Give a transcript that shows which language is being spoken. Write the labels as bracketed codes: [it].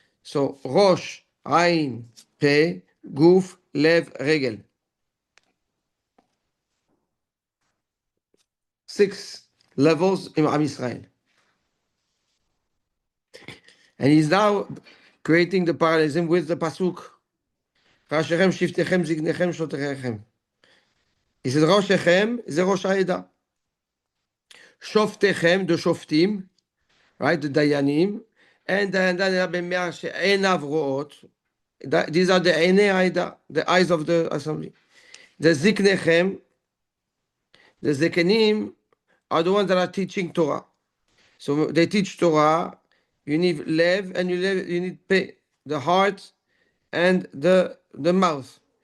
[en] So Rosh, Ain, Pe, Guf, Lev, Regel. 6 levels in Am Yisrael. And he's now creating the parallelism with the Pasuk [he] ראשיכם, שבטיכם, זקניכם, שוטריכם. [en] He said, [he] ראשיכם זה ראש העדה. [en] שופטיכם, the שופטים, right, the דיינים, and [he] במאה שעיניו רואות. [en] These are the עיני העדה, the eyes of the assembly. The זקניכם, the זקנים, are the ones that are teaching Torah. So they teach Torah. You need lev and you need pe, the heart and the mouth.